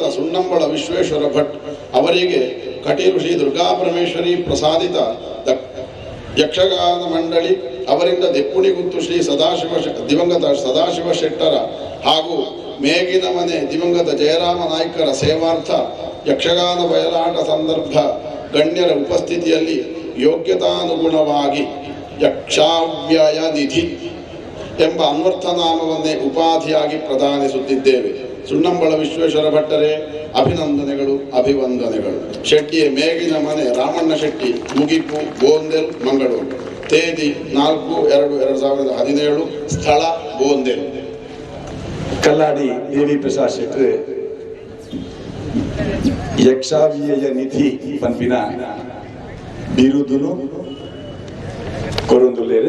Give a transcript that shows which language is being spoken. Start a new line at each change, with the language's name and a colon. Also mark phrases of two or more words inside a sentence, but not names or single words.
Kannada: ಸುಣ್ಣಂಬಳ ವಿಶ್ವೇಶ್ವರ ಭಟ್ ಅವರಿಗೆ ಕಟೀಲು ಶ್ರೀ ದುರ್ಗಾಪರಮೇಶ್ವರಿ ಪ್ರಸಾದಿತ ಯಕ್ಷಗಾನ ಮಂಡಳಿ ಅವರಿಂದ ದೆಪ್ಪುಣಿಗುತ್ತು ಶ್ರೀ ದಿವಂಗತ ಸದಾಶಿವ ಶೆಟ್ಟರ ಹಾಗೂ ಮೇಗಿನ ಮನೆ ದಿವಂಗತ ಜಯರಾಮ ನಾಯ್ಕರ ಸೇವಾರ್ಥ ಯಕ್ಷಗಾನ ಬಯಲಾಟ ಸಂದರ್ಭ ಗಣ್ಯರ ಉಪಸ್ಥಿತಿಯಲ್ಲಿ ಯೋಗ್ಯತಾನುಗುಣವಾಗಿ ಯಕ್ಷಾವ್ಯಯ ನಿಧಿ ಎಂಬ ಅನ್ವರ್ಥನಾಮವನ್ನೇ ಉಪಾಧಿಯಾಗಿ ಪ್ರದಾನಿಸುತ್ತಿದ್ದೇವೆ. ಸುಣ್ಣಂಬಳ ವಿಶ್ವೇಶ್ವರ ಭಟ್ಟರೇ ಅಭಿನಂದನೆಗಳು, ಅಭಿವಂದನೆಗಳು. ಶೆಟ್ಟಿಯ ಮೇಗಿನ ಮನೆ ರಾಮಣ್ಣ ಶೆಟ್ಟಿ, ಮುಗಿಪು, ಬೋಂದೆಲ್, ಮಂಗಳೂರು. ತೇದಿ 4/2/2017, ಸ್ಥಳ ಬೋಂದೆಲ್.
Tulu: ಕಲ್ಲಾಡಿ ದೇವಿ ಪ್ರಸಾದ್ ಶೆಟ್ಟಿ ಯಕ್ಷಾವ್ಯಯ ನಿಧಿ ಪಂಪಿನ ಬಿರುದುನು ಕೊರೊಂದುಲ್ಲೇರು.